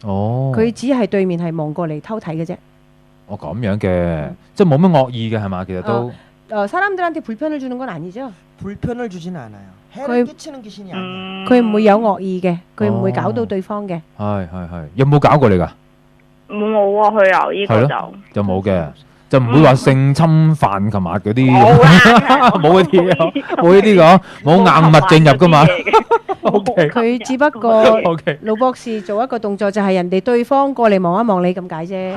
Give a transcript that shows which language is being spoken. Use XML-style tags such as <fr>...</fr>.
<yue>哦，佢只係對面係望過嚟偷睇嘅啫。哦，咁樣嘅，即係冇乜惡意嘅係嘛？其實都。</yue> <ko>사람들한테 불편을 주는 건 아니죠? 불편을 주진 않아요. 해를 끼치는 귀신이 아니에요.</ko> <yue>佢唔會有惡意嘅，佢唔會搞到對方嘅。係，有冇搞過你㗎？冇啊，佢有呢個就冇嘅，就唔會話性侵犯琴日嗰啲，冇嗰啲，冇呢啲講，冇硬物進入㗎嘛。佢只不過盧博士做一個動作，就係人哋對方過嚟望一望你咁解啫。</yue>